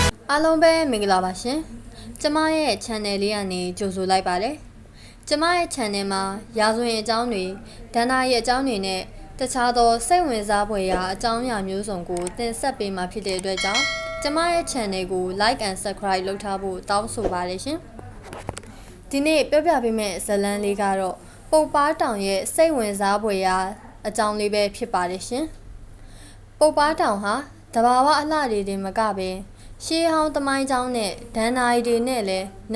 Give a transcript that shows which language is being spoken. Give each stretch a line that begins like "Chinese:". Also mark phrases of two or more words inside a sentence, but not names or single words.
Burmese: အားလုံးပဲမင်္ဂလာပါရှင်ကျမရဲ့ channel လေးကနေကြိုဆိုလိုက်ပါတယ်ကျမရဲ့ channel မှာရာဇဝင်အကြောင်းတွေဒဏ္ဍာရီအကြောင်းတွေနဲ့တခြားသောစိတ်ဝင်စားဖွယ်ရာအကြောင်းအရာမျိုးစုံကိုတင်ဆက်ပေးမှာဖြစ်တဲ့အတွက် ကြောင့်ကျမရဲ့ channel ကို
English: like and subscribe
Burmese: လုပ်ထားဖို့တောင်းဆိုပါတယ်ရှင်ဒီနေ့ပြောပြပေးမယ့်ဇာတ်လမ်းလေးကတော့ပုပ်ပါးတောင်ရဲ့စိတ်ဝင်စားဖွယ်ရာအကြောင်း လေးပဲဖြစ်ပါတယ်ရှင်ပုပ်ပါးတောင်ဟာတဘာဝအလှတွေတင်မကပဲရှေးဟောင်းသမိုင်းကြောင်းနဲ့ဒဏ္ဍာရီတွေနဲ့လည်းန